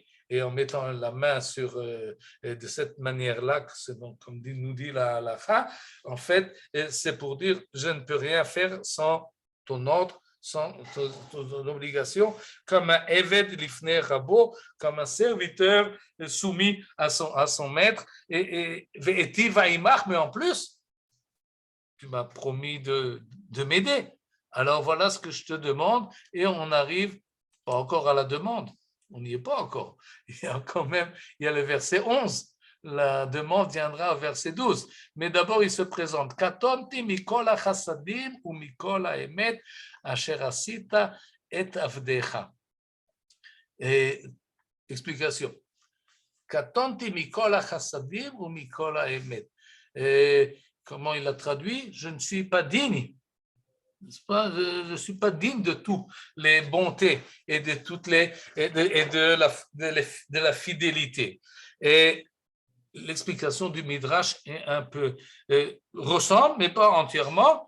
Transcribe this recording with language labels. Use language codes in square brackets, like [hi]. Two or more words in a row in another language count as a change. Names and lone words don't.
[fr] et en mettant la main sur de cette manière-là, donc, comme nous dit la halakha, en fait, c'est pour dire je ne peux rien faire sans ton ordre, sans ton obligation, comme un [he] עבד לפני רבו, [fr] comme un serviteur soumis à son maître, et mais en plus, tu m'as promis de m'aider. Alors voilà ce que je te demande, et on arrive pas encore à la demande. On n'y est pas encore. Il y a quand même, il y a le verset 11. La demande viendra au verset 12. Mais d'abord, il se présente. [he] קטנתי מכל החסדים ומכל האמת אשר עשית את עבדך. [fr] Et explication. [he] קטנתי מכל החסדים ומכל האמת. [fr] Comment il a traduit? Je ne suis pas digne. Je ne suis pas digne de toutes les bontés et de toutes les de la fidélité. Et l'explication du Midrash est un peu ressemble, mais pas entièrement.